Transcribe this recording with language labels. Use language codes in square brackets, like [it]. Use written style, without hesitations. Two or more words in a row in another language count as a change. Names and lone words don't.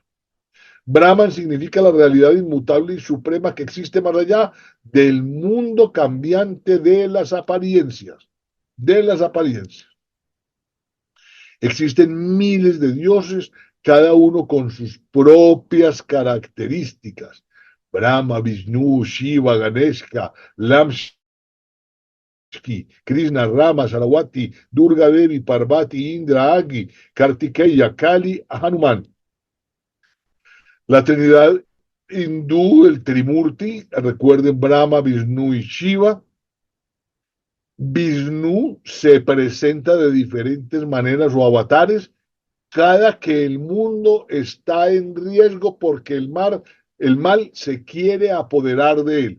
[es] Brahman significa la realidad inmutable y suprema que existe más allá del mundo cambiante de las apariencias. De las apariencias. Existen miles de dioses, cada uno con sus propias características. Brahma, Vishnu, Shiva, Ganesha, Lamshki, Krishna, Rama, Saraswati, Durga Devi, Parvati, Indra, Agi, Kartikeya, Kali, Hanuman. La Trinidad hindú, el Trimurti, recuerden Brahma, Vishnu y Shiva. Vishnu se presenta de diferentes maneras o avatares cada que el mundo está en riesgo porque el mal se quiere apoderar de él.